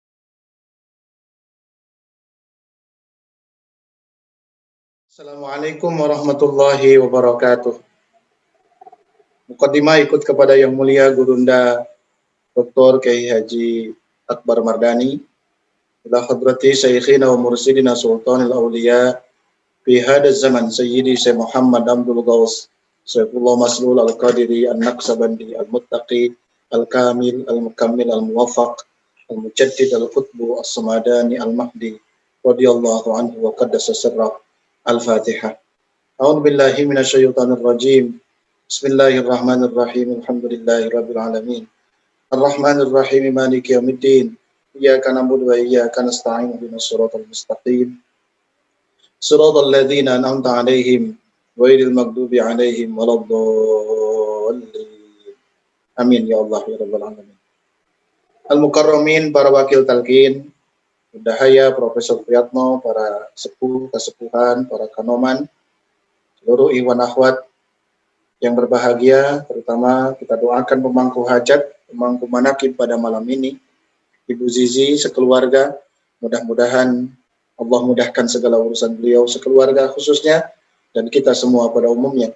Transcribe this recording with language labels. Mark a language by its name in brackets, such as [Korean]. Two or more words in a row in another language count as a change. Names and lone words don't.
[Arabic] السلام عليكم ورحمة الله وبركاته. [Indonesian] Muqaddimah ikut kepada Yang Mulia Gurunda Dr. [Arabic] Kiai Haji Akbar Mardani, إلى حضرة شيخنا ومرشدنا سلطان الأولياء في هذا الزمان سيدي الشيخ محمد عبد الغوث سيف الله المسلول القادري النقشبندي المتقي الكامل المكمل الموفق المجدد القطب الصمداني المهدي رضي الله عنه وقدس سره. Al-Fatihah. أعوذ بالله من الشيطان الرجيم. بسم الله الرحمن الرحيم. الحمد لله رب العالمين. الرحمن الرحيم مالك يوم الدين. إياك نعبد وإياك نستعين اهدنا الصراط المستقيم. صراط الذين أنعمت عليهم غير المغضوب عليهم ولا الضالين. آمين يا الله يا رب العالمين. [Indonesian] Al-mukarramin, para wakil talqin, Dahaya, Profesor Priyatno, para sepuh, kesepuhan, para kanoman, seluruh ikhwan akhwat yang berbahagia, terutama kita doakan pemangku hajat, pemangku manakib pada malam ini, Ibu Zizi sekeluarga, mudah-mudahan Allah mudahkan segala urusan beliau sekeluarga khususnya, dan kita semua pada umumnya.